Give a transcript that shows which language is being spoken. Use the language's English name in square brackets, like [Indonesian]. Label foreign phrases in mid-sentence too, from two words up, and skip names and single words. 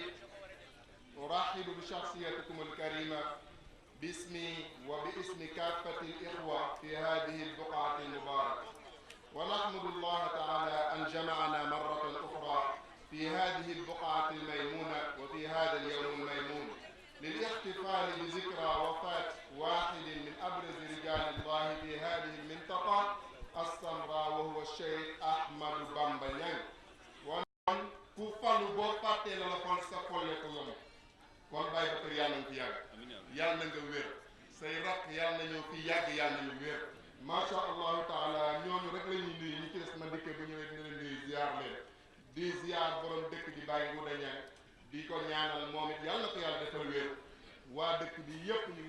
[Arabic] أرحب بشخصيتكم الكريمة باسمي وباسم كافة الإخوة في هذه البقعة المباركة، ونحمد الله تعالى أن جمعنا مرة أخرى في هذه البقعة الميمونة وفي هذا اليوم الميمون للاحتفال بذكرى وفاة واحد من أبرز رجال الله في هذه المنطقة السمراء وهو الشيخ أحمد بامبا نيان. [Wolof] ون ku falu boo fàttee la la fal sa xolle ko yomb kon Baye Bakar yàlla na fi yàgg yàlla na nga wér say rakk yàlla na ñëw fi yàgg yàlla na ñu wér [Arabic] ما شاء الله تعالى [Wolof] ñooñu rek la ñuy nuyu ñi ci des ma dikkee bu ñëwee dina leen nuyu ziar leen di ziar borom dëkk di Baye Ngouda Niang di ko ñaanal moom it yàlla na ko yàlla defal wér waa dëkk bi yëpp ñu ngi